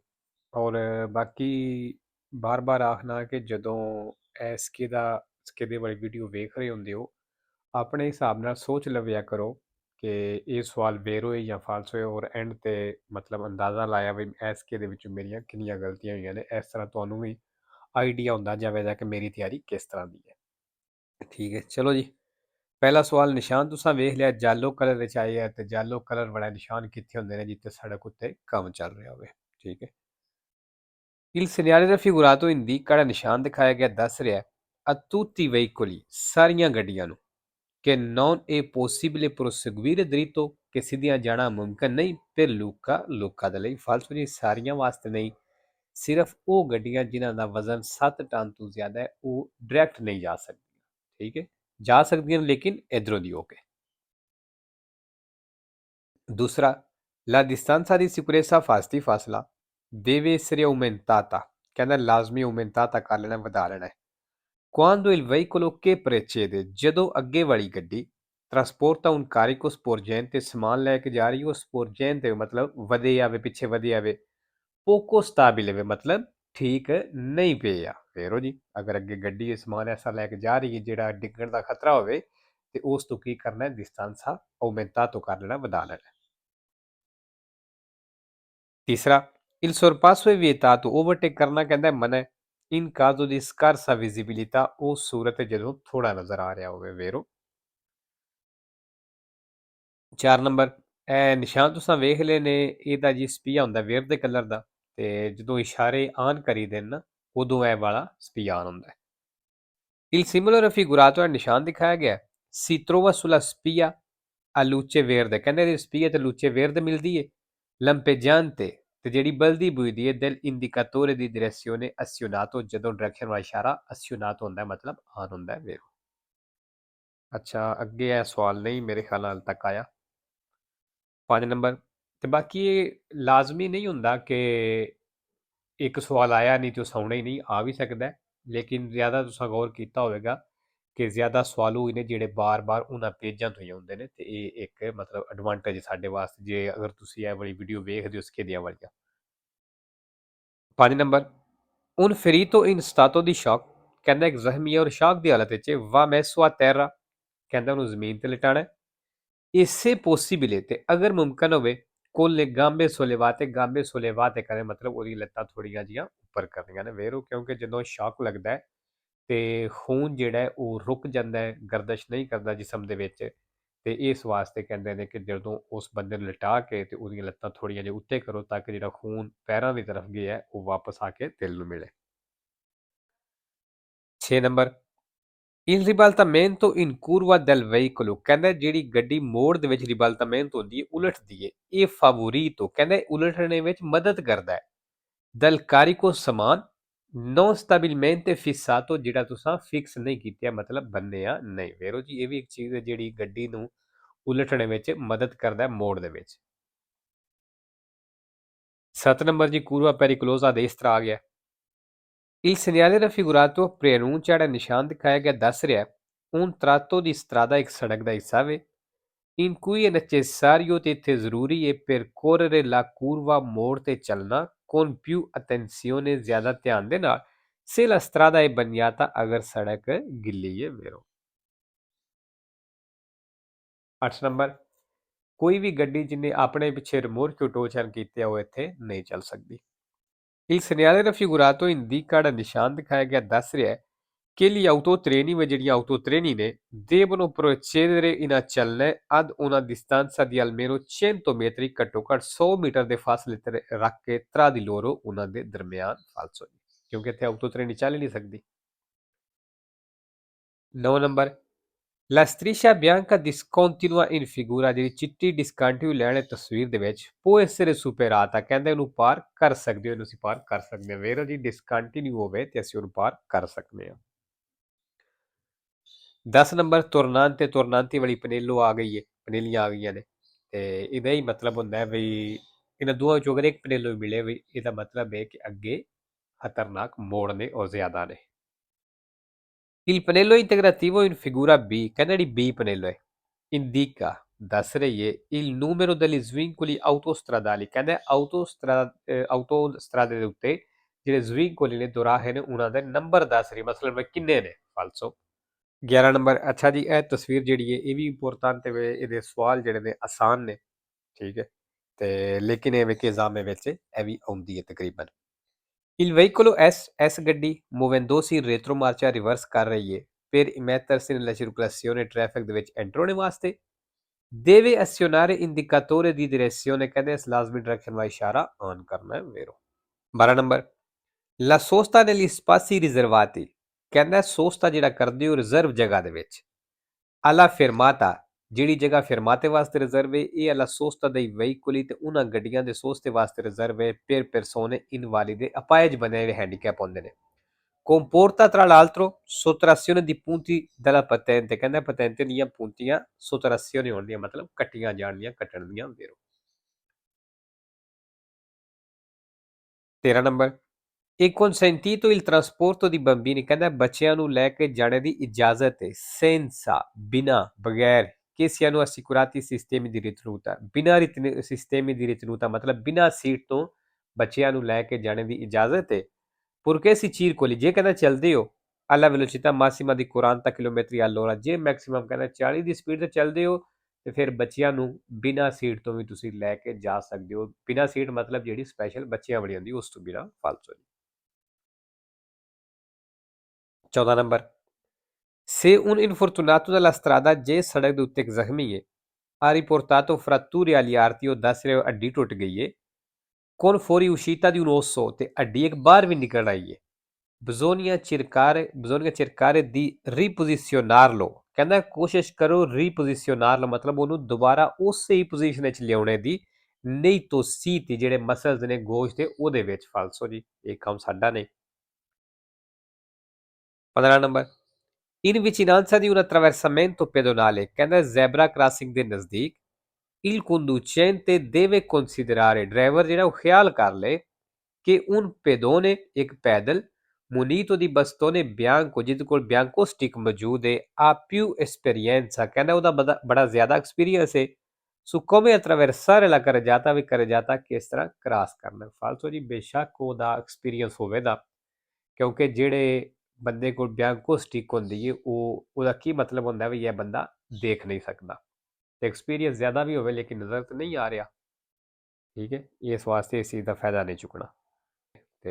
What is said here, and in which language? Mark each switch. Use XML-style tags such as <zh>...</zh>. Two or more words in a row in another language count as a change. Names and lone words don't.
<pa>ਔਰ ਬਾਕੀ ਬਾਰ-ਬਾਰ ਆਖਣਾ ਕਿ ਜਦੋਂ ਇਹ ਸਕੇਦੇ ਵਾਲੀ ਵੀਡੀਓ ਵੇਖ ਰਹੇ ਹੁੰਦੇ ਹੋ, ਆਪਣੇ ਹਿਸਾਬ ਨਾਲ ਸੋਚ ਲਵਿਆ ਕਰੋ ਕਿ ਇਹ ਸਵਾਲ ਵੇਰ ਹੋਏ ਜਾਂ ਫਾਲਸ ਹੋਏ, ਔਰ ਐਂਡ ਤੇ ਮਤਲਬ ਅੰਦਾਜ਼ਾ ਲਾਇਆ ਵੀ ਇਸ ਸਕੇਦੇ ਵਿੱਚ ਮੇਰੀਆਂ ਕਿੰਨੀਆਂ ਗਲਤੀਆਂ ਹੋਈਆਂ ਨੇ। ਇਸ ਤਰ੍ਹਾਂ ਤੁਹਾਨੂੰ ਵੀ ਆਈਡੀਆ ਹੁੰਦਾ ਜਾਵੇਗਾ ਕਿ ਮੇਰੀ ਤਿਆਰੀ ਕਿਸ ਤਰ੍ਹਾਂ ਦੀ ਹੈ। ਠੀਕ ਹੈ ਚਲੋ ਜੀ। ਪਹਿਲਾ ਸਵਾਲ ਨਿਸ਼ਾਨ ਤੁਸੀਂ ਵੇਖ ਲਿਆ ਜਾਲੋ ਕਲਰ ਵਿੱਚ ਆਏ ਹੈ, ਤੇ ਜਾਲੋ ਕਲਰ ਵਾਲਾ ਨਿਸ਼ਾਨ ਕਿੱਥੇ ਹੁੰਦੇ ਨੇ? ਜਿੱਥੇ ਸੜਕ ਉੱਤੇ ਕੰਮ ਚੱਲ ਰਿਹਾ ਹੋਵੇ। ਠੀਕ ਹੈ।</pa> <it>Il segnale raffigurato indica</it> <pa>ਜਿਹੜਾ ਨਿਸ਼ਾਨ ਦਿਖਾਇਆ ਗਿਆ ਦੱਸ ਰਿਹਾ</pa> <it>a tutti i veicoli</it> <pa>ਸਾਰੀਆਂ ਗੱਡੀਆਂ ਨੂੰ</pa> <it>che non è possibile proseguire dritto</it> <pa>ਕਿ ਸਿੱਧੀਆਂ ਜਾਣਾ ਮੁਮਕਿਨ ਨਹੀਂ। ਫਿਰ ਲੂਕਾ ਦੇ ਲਈ ਫਾਲਸ ਜੀ ਸਾਰੀਆਂ ਵਾਸਤੇ ਨਹੀਂ, ਸਿਰਫ ਉਹ ਗੱਡੀਆਂ ਜਿਨ੍ਹਾਂ ਦਾ ਵਜ਼ਨ 7 ਟਨ ਤੋਂ ਜ਼ਿਆਦਾ ਹੈ ਉਹ ਡਾਇਰੈਕਟ ਨਹੀਂ ਜਾ ਸਕਦੀਆਂ। ਠੀਕ ਹੈ, ਜਾ ਸਕਦੀਆਂ ਲੇਕਿਨ ਇਧਰੋਂ ਦੀ ਹੋ ਕੇ। ਦੂਸਰਾ</pa> <it>la distanza di sicurezza</it> <pa>ਫਾਸਤੀ ਫਾਸਲਾ</pa> <it>deve essere aumentata,</it> <pa>ਕਹਿੰਦਾ ਲਾਜ਼ਮੀ aumentata ਕਰ ਲੈਣਾ, ਵਧਾ ਲੈਣਾ ਹੈ।</pa> <it>Quando il veicolo che precede,</it> <pa>ਜਦੋਂ ਅੱਗੇ ਵਾਲੀ ਗੱਡੀ</pa> <it>trasporta un carico sporgente</it> <pa>ਸਮਾਨ ਲੈ ਕੇ ਜਾ ਰਹੀ ਹੋ, sporgente ਮਤਲਬ ਵਧੇ ਆਵੇ, ਪਿੱਛੇ ਵਧੇ ਆਵੇ।</pa> <it>poco stabile</it> <pa>ਵੇ ਮਤਲਬ ਠੀਕ ਨਹੀਂ ਪਿਆ। ਫੇਰੋ ਜੀ ਅਗਰ ਅੱਗੇ ਗੱਡੀ ਸਮਾਨ ਐਸਾ ਲੈ ਕੇ ਜਾ ਰਹੀ ਹੈ ਜਿਹੜਾ ਡਿੱਗਣ ਦਾ ਖਤਰਾ ਹੋਵੇ ਤੇ ਉਸ ਤੋਂ ਕੀ ਕਰਨਾ ਹੈ?</pa> <it>distanza aumentato</it> <pa>ਕਰ ਲੈਣਾ, ਵਧਾ ਲੈਣਾ। ਤੀਸਰਾ</pa> <it>il sorpasso è vietato,</it> <pa>overtake ਕਰਨਾ ਕਹਿੰਦਾ ਮਨਾ ਹੈ।</pa> <it>in caso di scarsa visibilità,</it> <pa>ਉਹ ਸੂਰਤ ਜਦੋਂ ਥੋੜਾ ਨਜ਼ਰ ਆ ਰਿਹਾ ਹੋਵੇ। ਵੇਰੋ 4 ਨੰਬਰ ਇਹ ਨਿਸ਼ਾਨ ਤੁਸੀਂ ਵੇਖ ਲਏ ਨੇ, ਇਹਦਾ ਜੀ ਸਪੀਆ ਹੁੰਦਾ ਵੇਰ ਦੇ ਕਲਰ ਦਾ, ਤੇ ਜਦੋਂ ਇਸ਼ਾਰੇ ਆਨ ਕਰੀ ਦੇਣ ਨਾ ਉਦੋਂ ਇਹ ਵਾਲਾ ਸਪੀਆ ਆਨ ਹੁੰਦਾ ਹੈ।</pa> <it>il simbolo raffigurato è</it> <pa>ਨਿਸ਼ਾਨ ਦਿਖਾਇਆ ਗਿਆ</pa> <it>si trova sulla spia a luce verde,</it> <pa>ਕਹਿੰਦੇ ਸਪੀਆ ਤੇ</pa> <it>luce verde</it> <pa>ਮਿਲਦੀ ਹੈ।</pa> <it>lampeggiante</it> <pa>ਤੇ ਜਿਹੜੀ ਬਲਦੀ ਬੁਝਦੀ ਹੈ</pa> <it>del indicatore di direzione azionato,</it> <pa>ਜਦੋਂ ਡਾਇਰੈਕਸ਼ਨ ਵਾਲਾ ਇਸ਼ਾਰਾ azionato ਹੁੰਦਾ ਮਤਲਬ ਆਨ ਹੁੰਦਾ ਹੈ। ਵੇਖੋ ਅੱਛਾ ਅੱਗੇ ਇਹ ਸਵਾਲ ਨਹੀਂ ਮੇਰੇ ਖਿਆਲ ਨਾਲ ਤੱਕ ਆਇਆ। 5 ਨੰਬਰ ਤੇ ਬਾਕੀ ਇਹ ਲਾਜ਼ਮੀ ਨਹੀਂ ਹੁੰਦਾ ਕਿ ਇੱਕ ਸਵਾਲ ਆਇਆ ਨਹੀਂ ਤੇ ਉਹ ਸੌਣਾ ਹੀ ਨਹੀਂ, ਆ ਵੀ ਸਕਦਾ। ਲੇਕਿਨ ਜ਼ਿਆਦਾ ਤੁਸੀਂ ਗੌਰ ਕੀਤਾ ਹੋਵੇਗਾ ਕਿ ਜ਼ਿਆਦਾ ਸਵਾਲ ਉਹ ਨੇ ਜਿਹੜੇ ਬਾਰ-ਬਾਰ ਉਹਨਾਂ ਪੇਜਾਂ ਤੋਂ ਹੀ ਆਉਂਦੇ ਨੇ, ਤੇ ਇਹ ਇੱਕ ਮਤਲਬ ਐਡਵਾਂਟੇਜ ਸਾਡੇ ਵਾਸਤੇ ਜੇ ਅਗਰ ਤੁਸੀਂ ਇਹ ਵਾਲੀ ਵੀਡੀਓ ਵੇਖਦੇ ਹੋ ਸਕੇਦੀਆਂ ਵਾਲੀਆਂ।</pa> <it>5 ਨੰਬਰ un ferito in stato di shock,</it> <pa>ਕਹਿੰਦਾ ਇੱਕ ਜ਼ਖਮੀ ਔਰ ਸ਼ੌਕ ਦੀ ਹਾਲਤ ਵਿੱਚ</pa> <it>va messo a terra,</it> <pa>ਕਹਿੰਦਾ ਉਹਨੂੰ ਜ਼ਮੀਨ ਤੇ ਲਿਟਾਣਾ। ਇਸੇ ਪੋਸੀਬਲ ਤੇ ਅਗਰ ਮੁਮਕਨ ਹੋਵੇ</pa> <it>colle gambe sollevate, gambe sollevate</it> <pa>ਕਰੇ ਮਤਲਬ ਉਹਦੀ ਲੱਤਾਂ ਥੋੜੀਆਂ ਜੀਆਂ ਉੱਪਰ ਕਰਨੀਆਂ ਨੇ। ਵੇਰੋ ਕਿਉਂਕਿ ਜਦੋਂ ਸ਼ੌਕ ਲੱਗਦਾ ਹੈ ਤੇ ਖੂਨ ਜਿਹੜਾ ਹੈ ਉਹ ਰੁਕ ਜਾਂਦਾ ਹੈ, ਗਰਦਸ਼ ਨਹੀਂ ਕਰਦਾ ਜਿਸਮ ਦੇ ਵਿੱਚ, ਤੇ ਇਸ ਵਾਸਤੇ ਕਹਿੰਦੇ ਨੇ ਕਿ ਜਦੋਂ ਉਸ ਬੰਦੇ ਨੂੰ ਲਿਟਾ ਕੇ ਤੇ ਉਹਦੀਆਂ ਲੱਤਾਂ ਥੋੜੀਆਂ ਜਿਹਾ ਉੱਤੇ ਕਰੋ ਤਾਂ ਕਿ ਜਿਹੜਾ ਖੂਨ ਪੈਰਾਂ ਦੀ ਤਰਫ ਗਿਆ ਹੈ ਉਹ ਵਾਪਸ ਆ ਕੇ ਦਿਲ ਨੂੰ ਮਿਲੇ।</pa> <it>6 ਨੰਬਰ il ribaltamento in curva del veicolo,</it> <pa>ਕਹਿੰਦਾ ਜਿਹੜੀ ਗੱਡੀ ਮੋੜ ਦੇ ਵਿੱਚ ਰਿਬਲਟਾਮੈਂਟ ਹੁੰਦੀ ਹੈ, ਉਲਟਦੀ ਹੈ, ਇਹ ਫਾਵੋਰੀਟੋ ਕਹਿੰਦਾ ਉਲਟਣੇ ਵਿੱਚ ਮਦਦ ਕਰਦਾ ਹੈ।</pa> <it>dal carico ਸਮਾਨ non stabilmente fissato,</it> <pa>ਜਿਹੜਾ ਤੁਸੀਂ ਫਿਕਸ ਨਹੀਂ ਕੀਤਾ ਮਤਲਬ ਬੰਨਿਆ ਨਹੀਂ। ਵੇਰੋ ਜੀ ਇਹ ਵੀ ਇੱਕ ਚੀਜ਼ ਹੈ ਜਿਹੜੀ ਗੱਡੀ ਨੂੰ ਉਲਟਣੇ ਵਿੱਚ ਮਦਦ ਕਰਦਾ ਹੈ ਮੋੜ ਦੇ ਵਿੱਚ। 7 ਨੰਬਰ ਜੀ</pa> <it>curva pericolosa</it> <pa>ਦੇ ਇਸ ਤਰ੍ਹਾਂ ਆ ਗਿਆ</pa> <it>il segnale raffigurato preannuncia,</it> <pa>ਜਿਹੜਾ ਨਿਸ਼ਾਨ ਦਿਖਾਇਆ ਗਿਆ ਦੱਸ ਰਿਹਾ</pa> <it>un tratto di strada,</it> <pa>ਇੱਕ ਸੜਕ ਦਾ ਹਿੱਸਾ ਵੇ</pa> <it>in cui è necessario</it> <pa>ਤੇ ਇੱਥੇ ਜ਼ਰੂਰੀ ਹੈ</pa> <it>percorrere la curva,</it> <pa>ਮੋੜ ਤੇ ਚੱਲਣਾ</pa> <it>con più attenzione,</it> <pa>ਜ਼ਿਆਦਾ ਧਿਆਨ ਦੇ ਨਾਲ</pa> <it>se la strada è bagnata,</it> <pa>ਅਗਰ ਸੜਕ ਗਿੱਲੀ ਹੈ। ਵੇਰੋ 8 ਨੰਬਰ ਕੋਈ ਵੀ ਗੱਡੀ ਜਿਹਨੇ ਆਪਣੇ ਪਿੱਛੇ ਰਿਮੋਟ ਕੰਟਰੋਲ ਕੀਤੇ ਉਹ ਇੱਥੇ ਨਹੀਂ ਚੱਲ ਸਕਦੀ।</pa> <it>il segnale raffigurato indica,</it> <pa>ਜਿਹੜਾ ਨਿਸ਼ਾਨ ਦਿਖਾਇਆ ਗਿਆ ਦੱਸ ਰਿਹਾ ਹੈ</pa> <it>che gli autotreni,</it> <pa>ਜਿਹੜੀਆਂ autotreni ਨੇ</pa> <it>devono procedere in ਚੱਲਣਾ ad una distanza di almeno 100 metri,</it> <pa>ਘੱਟੋ ਘੱਟ 100 ਮੀਟਰ ਦੇ ਫਾਸਲੇ ਤੇ ਰੱਖ ਕੇ</pa> <it>tra di loro,</it> <pa>ਉਹਨਾਂ ਦੇ ਦਰਮਿਆਨ ਫਾਲਸੋ। ਕਿਉਂਕਿ ਇੱਥੇ ਆਊਟੋ ਟ੍ਰੇਨ ਚੱਲ ਹੀ ਨਹੀਂ ਸਕਦੀ। 9 ਨੰਬਰ,</pa> <it>La striscia bianca discontinua in figura,</it> <pa>ਜਿਹੜੀ ਚਿੱਟੀ ਡਿਸਕੰਟੀਨਿਊ ਲਾਈਨ ਹੈ ਤਸਵੀਰ ਦੇ ਵਿੱਚ,</pa> <it>può essere superata,</it> <pa>ਕਹਿੰਦੇ ਉਹਨੂੰ ਪਾਰ ਕਰ ਸਕਦੇ ਹੋ, ਇਹਨੂੰ ਅਸੀਂ ਪਾਰ ਕਰ ਸਕਦੇ ਹਾਂ। ਵੇਰੋ ਜੀ ਡਿਸਕੰਟੀਨਿਊ ਹੋਵੇ ਤੇ ਅਸੀਂ ਉਹਨੂੰ ਪਾਰ ਕਰ ਸਕਦੇ ਹਾਂ। 10 ਨੰਬਰ, ਤੁਰਨਾਂਤੇ ਤੁਰਨਾਂਤੀ ਵਾਲੀ ਪਨੇਲੋ ਆ ਗਈ ਹੈ, ਪਨੇਲੀਆਂ ਆ ਗਈਆਂ ਨੇ, ਤੇ ਇਹਦਾ ਹੀ ਮਤਲਬ ਹੁੰਦਾ ਹੈ ਵੀ ਇਹਨਾਂ ਦੋਵਾਂ ਵਿੱਚੋਂ ਅਗਰ ਇੱਕ ਪਨੇਲੋ ਮਿਲੇ ਵੀ ਇਹਦਾ ਮਤਲਬ ਹੈ ਕਿ ਅੱਗੇ ਖਤਰਨਾਕ ਮੋੜ ਨੇ ਔਰ ਜ਼ਿਆਦਾ ਨੇ।</pa> <it>Il pannello integrativo in figura B,</it> <pa>ਕਹਿੰਦੇ ਜਿਹੜੀ B ਪਨੇਲੋ ਹੈ,</pa> <it>indica,</it> <pa>ਦੱਸ ਰਹੀ ਹੈ</pa> <it>il numero degli svincoli autostradali,</it> <pa>ਕਹਿੰਦੇ ਆਟੋਸਟਰਾਦੇ ਦੇ ਉੱਤੇ ਜਿਹੜੇ ਸਵਿੰਕੋਲੀ ਨੇ ਦੁਰਾਹੇ ਨੇ ਉਹਨਾਂ ਦੇ ਨੰਬਰ ਦੱਸ ਰਹੀ, ਮਤਲਬ ਕਿੰਨੇ ਨੇ। ਫਾਲਸੋ। 11 ਨੰਬਰ, ਅੱਛਾ ਜੀ ਇਹ ਤਸਵੀਰ ਜਿਹੜੀ ਹੈ ਇਹ ਵੀ ਇੰਪੋਰਟੈਂਟ ਹੈ, ਇਹਦੇ ਸਵਾਲ ਜਿਹੜੇ ਨੇ ਆਸਾਨ ਨੇ, ਠੀਕ ਹੈ, ਤੇ ਲੇਕਿਨ ਇਹ ਵੇਖ ਐਗਜ਼ਾਮ ਵਿੱਚ ਇਹ ਵੀ ਆਉਂਦੀ ਹੈ ਤਕਰੀਬਨ।</pa> <it>Il veicolo S</it> <pa>ਗੱਡੀ</pa> <it>muovendosi retro marcia</it> <pa>ਰਿਵਰਸ ਕਰ ਰਹੀ ਹੈ</pa> <it>per immettersi nella circolazione</it> <pa>traffic ਦੇ ਵਿੱਚ ਐਂਟਰ ਹੋਣੇ ਵਾਸਤੇ।</pa> <it>deve azionare indicatore di direzione,</it> <pa>ਕਹਿੰਦੇ ਇਸ ਲਾਜ਼ਮੀ ਡਾਇਰੈਕਸ਼ਨ ਦਾ ਇਸ਼ਾਰਾ ਆਨ ਕਰਨਾ ਹੈ ਵੇਰੋ। 12 ਨੰਬਰ,</pa> <it>la sosta negli spazi riservati,</it> <pa>ਕਹਿੰਦਾ ਸੋਸਤਾ ਜਿਹੜਾ ਕਰਦੇ ਹੋ ਰਿਜ਼ਰਵ ਜਗ੍ਹਾ ਦੇ ਵਿੱਚ।</pa> <it>alla fermata,</it> <pa>ਜਿਹੜੀ ਜਗ੍ਹਾ ਫਰਮਾਤੇ ਵਾਸਤੇ ਰਿਜ਼ਰਵ ਹੈ ਇਹ</pa> <it>alla sosta dei veicoli,</it> <pa>ਤੇ ਉਹਨਾਂ ਗੱਡੀਆਂ ਦੇ ਸੋਸਤੇ ਵਾਸਤੇ ਰਿਜ਼ਰਵ ਹੈ</pa> <it>per persone invalide,</it> <pa>ਅਪਾਹਜ ਬੰਦੇ ਜਿਹੜੇ ਹੈਂਡੀਕੈਪ ਹੁੰਦੇ ਨੇ।</pa> <it>comporta tra l'altro sottrazione di punti della patente,</it> <pa>ਕਹਿੰਦਾ patente ਦੀਆਂ puntiਆਂ sottrazione ਹੋਣਗੀਆਂ, ਮਤਲਬ ਕੱਟੀਆਂ ਜਾਣਗੀਆਂ, ਕੱਟਣ ਦੀਆਂ ਵੇਰੋ। 13 ਨੰਬਰ,</pa> <it>e consentito il trasporto di bambini,</it> <pa>ਕਹਿੰਦਾ ਬੱਚਿਆਂ ਨੂੰ ਲੈ ਕੇ ਜਾਣੇ ਦੀ ਇਜਾਜ਼ਤ ਹੈ senza, ਬਿਨਾ, ਬਗੈਰ,</pa> <it>che siano assicurati sistemi di ritenuta, ਬਿਨਾ ਸਿਸਟemi di ritenuta,</it> <pa>ਮਤਲਬ ਬਿਨਾ ਸੀਟ ਤੋਂ ਬੱਚਿਆਂ ਨੂੰ ਲੈ ਕੇ ਜਾਣੇ ਦੀ ਇਜਾਜ਼ਤ ਹੈ।</pa> <it>purché si circoli,</it> <pa>ਜੇ ਕਹਿੰਦਾ ਚੱਲਦੇ ਹੋ</pa> <it>alla velocità massima di 40 km all'ora,</it> <pa>ਜੇ ਮੈਕਸਿਮਮ ਕਹਿੰਦਾ 40 ਦੀ ਸਪੀਡ ਤੇ ਚੱਲਦੇ ਹੋ ਤੇ ਫਿਰ ਬੱਚਿਆਂ ਨੂੰ ਬਿਨਾ ਸੀਟ ਤੋਂ ਵੀ ਤੁਸੀਂ ਲੈ ਕੇ ਜਾ ਸਕਦੇ ਹੋ। ਬਿਨਾ ਸੀਟ ਮਤਲਬ ਜਿਹੜੀ ਸਪੈਸ਼ਲ ਬੱਚਿਆਂ ਵਾਲੀ ਹੁੰਦੀ ਉਸ ਤੋਂ ਬਿਨਾ ਫਾਲਤੂ। 14 ਨੰਬਰ,</pa> <it>se un infortunato della strada,</it> <pa>ਜੇ ਸੜਕ ਦੇ ਉੱਤੇ ਇੱਕ ਜ਼ਖਮੀ ਹੈ,</pa> <it>ha riportato fratture agli arti,</it> <pa>ਉਹ ਦੱਸ ਰਿਹਾ ਹੱਡੀ ਟੁੱਟ ਗਈ ਹੈ,</pa> <it>con fuori uscita di un osso,</it> <pa>ਤੇ ਹੱਡੀ ਇੱਕ ਬਾਹਰ ਵੀ ਨਿਕਲ ਆਈ ਹੈ,</pa> <it>bisogna cercare di riposizionarlo,</it> <pa>ਕਹਿੰਦਾ ਕੋਸ਼ਿਸ਼ ਕਰੋ ਰੀਪੋਜੀਸ਼ਨਰਲੋ, ਮਤਲਬ ਉਹਨੂੰ ਦੁਬਾਰਾ ਉਸੇ ਹੀ ਪੋਜੀਸ਼ਨ ਵਿੱਚ ਲਿਆਉਣੇ ਦੀ, ਨਹੀਂ ਤੋਂ ਸੀਤੀ ਜਿਹੜੇ ਮਸਲਸ ਨੇ ਗੋਸ਼ਤ ਦੇ ਉਹਦੇ ਵਿੱਚ। ਫਾਲਸੋ ਜੀ, ਇਹ ਕੰਮ ਸਾਡਾ ਨਹੀਂ। 15 ਨੰਬਰ,</pa> <it>in vicinanza di un attraversamento pedonale,</it> <pa>ਕਹਿੰਦਾ ਜ਼ੈਬਰਾ ਕ੍ਰਾਸਿੰਗ ਦੇ ਨਜ਼ਦੀਕ,</pa> <it>il conducente deve considerare,</it> <pa>ਡਰਾਈਵਰ ਜਿਹੜਾ ਉਹ ਖਿਆਲ ਕਰ ਲੇ, ਕਿ</pa> <it>un pedone,</it> <pa>ਇੱਕ ਪੈਦਲ,</pa> <it>munito di bastone bianco,</it> <pa>ਜਿਹਦੇ ਕੋਲ ਬਿਆੰਕੋ ਸਟਿਕ ਮੌਜੂਦ ਹੈ,</pa> <it>ha più esperienza,</it> <pa>ਕਹਿੰਦਾ ਉਹਦਾ ਬੜਾ ਜ਼ਿਆਦਾ ਐਕਸਪੀਰੀਅੰਸ ਹੈ,</pa> <it>su come attraversare la carreggiata,</it> <pa>ਵੀ carreggiata ਕਿਸ ਤਰ੍ਹਾਂ ਕ੍ਰਾਸ ਕਰਨਾ। ਫਾਲਤੂ ਜੀ, ਬੇਸ਼ੱਕ ਉਹਦਾ ਐਕਸਪੀਰੀਅੰਸ ਹੋਵੇਗਾ, ਕਿਉਂਕਿ ਜਿਹੜੇ ਬੰਦੇ ਕੋਲ ਬਿਆੰਕੋ ਸਟਿਕ ਹੁੰਦੀ ਹੈ ਉਹਦਾ ਕੀ ਮਤਲਬ ਹੁੰਦਾ ਵੀ ਇਹ ਬੰਦਾ ਦੇਖ ਨਹੀਂ ਸਕਦਾ, ਤੇ ਐਕਸਪੀਰੀਅੰਸ ਜ਼ਿਆਦਾ ਵੀ ਹੋਵੇ ਲੇਕਿਨ ਨਜ਼ਰ ਤੇ ਨਹੀਂ ਆ ਰਿਹਾ, ਠੀਕ ਹੈ, ਇਸ ਵਾਸਤੇ ਇਸ ਚੀਜ਼ ਦਾ ਫਾਇਦਾ ਨਹੀਂ ਚੁੱਕਣਾ।</pa>